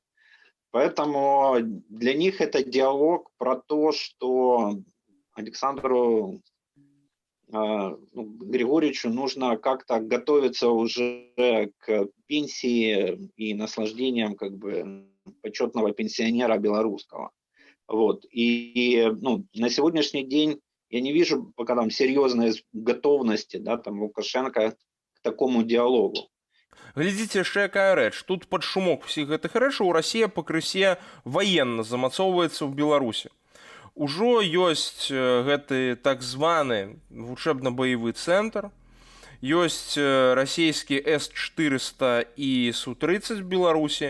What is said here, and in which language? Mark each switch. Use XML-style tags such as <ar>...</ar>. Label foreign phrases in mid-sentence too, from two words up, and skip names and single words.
<ru>Поэтому для них это диалог про то, что Александру Григорьевичу нужно как-то готовиться уже к пенсии и наслаждениям как бы почетного пенсионера белорусского. Вот. И на сегодняшний день я не вижу пока там серьезной готовности, да, там Лукашенко к такому диалогу.</ru> <be>Глядзіце яшчэ якая рэч. Тут пад шумок усіх гэтых рэчаў Расія пакрысе ваенна замацоўваецца ў Беларусі. Ужо ёсць гэты так званы вучэбна-баявы цэнтр, ёсць расійскі С-400 і Су-30 в Беларусі.</be>